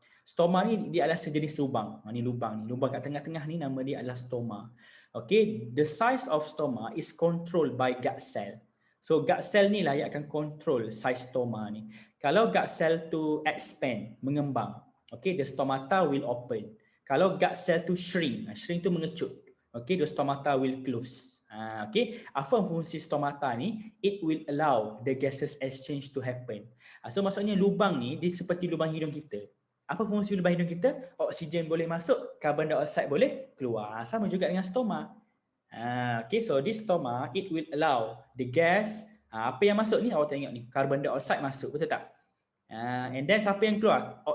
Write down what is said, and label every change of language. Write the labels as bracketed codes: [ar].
[ms] Stoma ni dia adalah sejenis lubang. Ni lubang kat tengah-tengah ni nama dia adalah stoma. [en] Okay, the size of stoma is controlled by gut cell. [ms] So gut cell ni lah yang akan control size stoma ni. Kalau gut cell tu expand, mengembang, [en] Okay, the stomata will open. [ms] Kalau gut cell tu shrink, shrink tu mengecut. [en] Okay, the stomata will close. Okay, [ms] apa fungsi stomata ni? [en] It will allow the gases exchange to happen. [ms] So maksudnya lubang ni dia seperti lubang hidung kita. Apa fungsi lubang hidung kita? Oksigen boleh masuk, carbon dioxide boleh keluar. Sama juga dengan stoma. [en] Okay, so this stoma it will allow the gas. [ms] Apa yang masuk ni? Awak tengok ni, carbon dioxide masuk, betul tak? [en] And then [ms] siapa yang keluar?